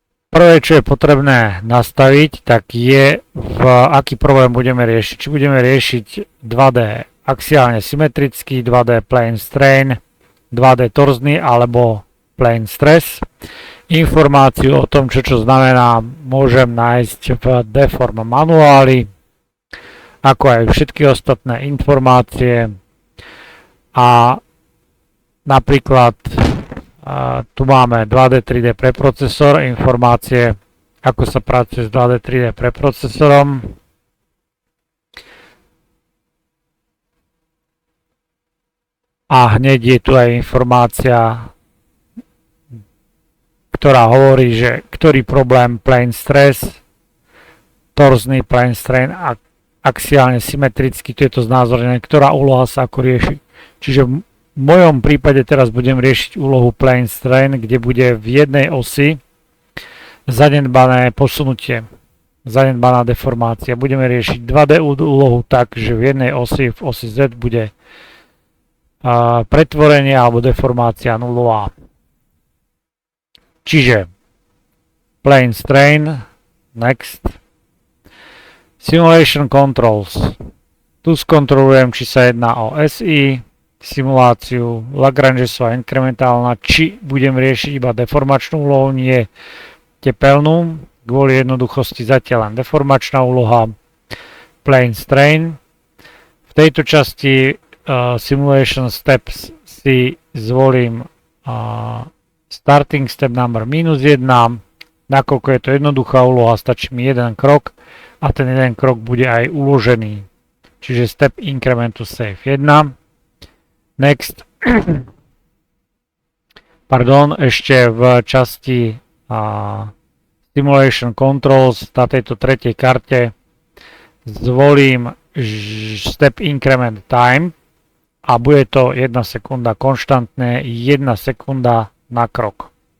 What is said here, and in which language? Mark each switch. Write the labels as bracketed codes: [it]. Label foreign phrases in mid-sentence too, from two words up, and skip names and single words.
[sk] Prvé, čo je potrebné nastaviť, tak je, aký problém budeme riešiť. Či budeme riešiť 2D axiálne symetrický, [en] 2D plane strain, 2D [sk] torzný alebo [en] plane stress. [sk] Informáciu o tom, čo znamená, môžem nájsť v Deform manuáli, ako aj všetky ostatné informácie. A napríklad tu máme 2D, 3D preprocesor, informácie, ako sa pracuje s 2D, 3D preprocesorom. A hneď je tu aj informácia, ktorá hovorí, že ktorý problém [en] plane stress, [sk] torzný [en] plane strain [sk] a axiálne symetrický, to je to znázornené, ktorá úloha sa ako rieši. Čiže v mojom prípade teraz budem riešiť úlohu [en] plane strain, [sk] kde bude v jednej osi zanedbané posunutie, zanedbaná deformácia. Budeme riešiť 2D úlohu tak, že v jednej osi, v osi Z bude pretvorenie alebo deformácia nulová. [en] Čiže plane strain, next, simulation controls. [sk] Tu skontrolujem, či sa jedná o SI, simuláciu Lagrangesová inkrementálna, či budem riešiť iba deformačnú úlohu, nie tepelnú, kvôli jednoduchosti zatiaľ len deformačná úloha, [en] plane strain. [sk] V tejto časti [en] simulation steps [sk] si zvolím [en] starting step number [sk] -1, nakoľko je to jednoduchá úloha, stačí mi jeden krok a ten jeden krok bude aj uložený. [en] Čiže step increment to save 1. Next. [sk] Pardon, ešte v časti [en] Simulation Controls [sk] na tejto tretej karte zvolím [en] Step Increment Time [sk] a bude to 1 sekunda konštantné, 1 sekunda na krok.